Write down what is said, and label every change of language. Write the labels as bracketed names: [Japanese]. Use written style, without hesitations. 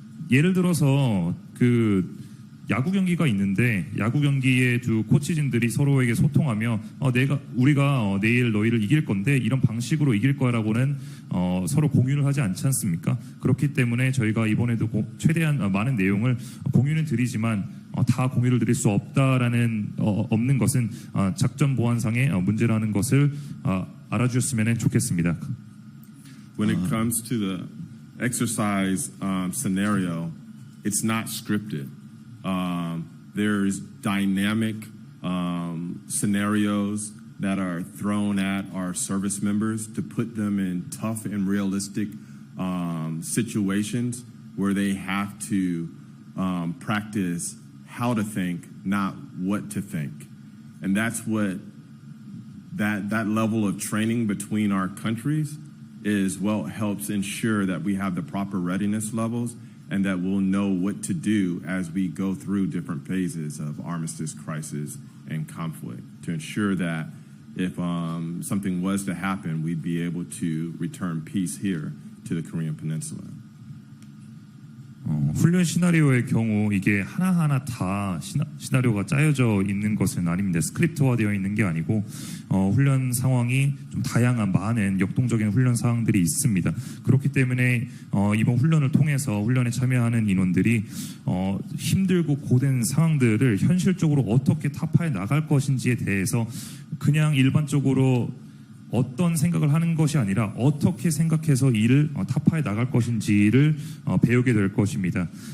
[Korean] 예를 들어서 그 야구 경기가 있는데 야구 경기의 두 코치진들이 서로에게 소통하며 우리가 내일 너희를 이길 건데 이런 방식으로 이길 거라고는 서로 공유를 하지 않지 않습니까? 그렇기 때문에 저희가 이번에도 최대한 많은 내용을 공유는 드리지만 다 공유를 드릴 수 없는 것은 작전 보안상의 문제라는 것을 알아주셨으면 좋겠습니다. [English] When it comes to the exercise scenario, it's not scripted. There's dynamic scenarios that are thrown at our service members to put them in tough and realistic situations where they have to practice how to think, not what to think. And that's what that level of training between our countries is what helps ensure that we have the proper readiness levels and that we'll know what to do as we go through different phases of armistice, crisis, and conflict to ensure that if something was to happen, we'd be able to return peace here to the Korean Peninsula. [Korean] 훈련 시나리오의 경우 이게 하나하나 다 시나리오가 짜여져 있는 것은 아닙니다. 스크립트화되어 있는 게 아니고 훈련 상황이 좀 다양한 많은 역동적인 훈련 상황들이 있습니다. 그렇기 때문에 이번 훈련을 통해서 훈련에 참여하는 인원들이 힘들고 고된 상황들을 현실적으로 어떻게 타파해 나갈 것인지에 대해서 그냥 일반적으로 어떤 생각을 하는 것이 아니라 어떻게 생각해서 이를 타파해 나갈 것인지를 배우게 될 것입니다.